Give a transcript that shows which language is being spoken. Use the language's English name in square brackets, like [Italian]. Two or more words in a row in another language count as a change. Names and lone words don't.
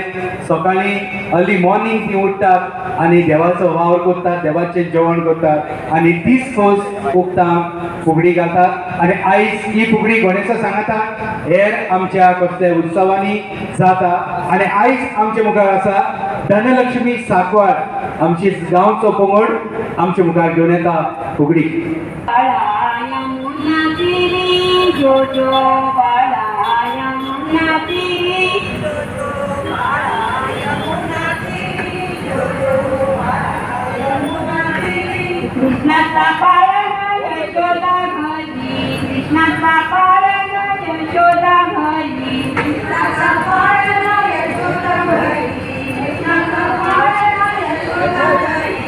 [Konkani] सकाळीं [English] early morning [Konkani] ती उठतात आनी देवाचो वावर करतात, देवाचें जेवण करतात आनी दीस खोस उठतां फुगडी घालतात. आनी आयज ही फुगडी गणेशा सांगाता हेर आमच्या कसल्या उत्सवांनी जाता. आनी आयज आमचे मुखार आसा धनलक्ष्मी सांकवार, आमची गांवचो पंगड आमच्या मुखार घेवन येता फुगडी. [Marathi] कृष्णाचा पाळणा यशोदा घरी, कृष्णाचा पाळणा यशोदा घरी, कृष्णाचा पाळणा यशोदा घरी, कृष्णाचा पाळणा यशोदा घरी.